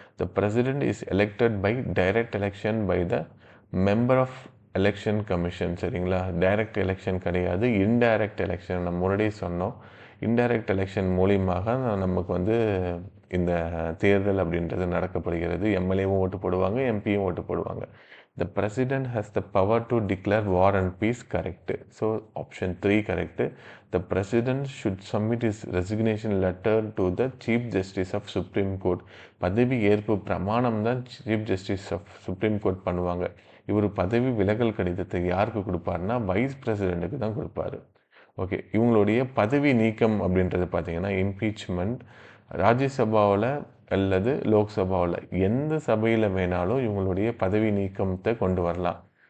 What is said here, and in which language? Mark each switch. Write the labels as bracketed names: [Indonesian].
[English] the president is elected by direct election by the member of election commission [Tamil] சரிங்களா? Direct election கிடையாது, indirect election. நம்ம முன்னாடியே சொன்னோம். Indirect election மூலியமாக நமக்கு வந்து இந்த தேர்தல் அப்படின்றது நடக்கப்படுகிறது. எம்எல்ஏவும் ஓட்டு போடுவாங்க, எம்பியும் ஓட்டு போடுவாங்க. [English] The president has the power to declare war and peace, correct. So option 3 correct. The president should submit his resignation letter to the chief justice of supreme court. [Tamil] பதவி ஏற்பு பிரமாணம் தான் chief justice of supreme court பண்ணுவாங்க. இவர் பதவி விலகல் கடிதத்தை யாருக்கு கொடுப்பாருன்னா வைஸ் பிரசிடென்ட்டுக்கு தான் கொடுப்பாரு. ஓகே, இவங்களுடைய பதவி நீக்கம் அப்படின்றது பார்த்தீங்கன்னா இம்பீச்மெண்ட் ராஜ்யசபாவில் அல்லது லோக்சபாவில் எந்த சபையில் வேணாலும் இவங்களுடைய பதவி நீக்கத்தை கொண்டு வரலாம்.